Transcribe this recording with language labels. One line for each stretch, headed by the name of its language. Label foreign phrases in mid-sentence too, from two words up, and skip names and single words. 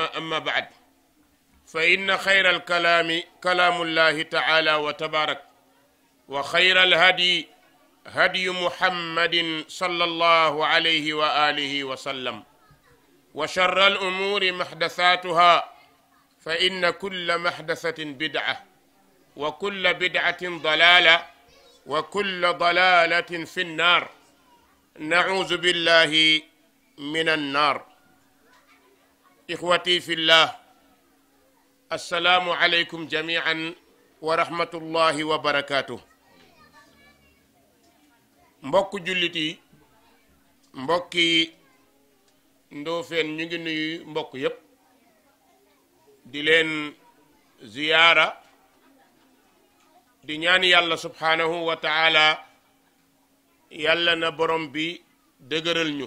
Arabic: أما بعد، فإن خير الكلام كلام الله تعالى وتبارك، وخير الهدي هدي محمد صلى الله عليه وآله وسلم، وشر الأمور محدثاتها، فإن كل محدثة بدعة، وكل بدعة ضلالة، وكل ضلالة في النار. نعوذ بالله من النار. إخوتي في الله، السلام عليكم جميعا ورحمة الله وبركاته.
Wolof: mbokk jullit yi, mbokki Ndofène, ñu ngi nuyu mbokk yépp di leen ziyaara, di ñaan yàlla
Arabic: سبحانه وتعالى
Wolof: yàlla na borom bi dëgëral ñu.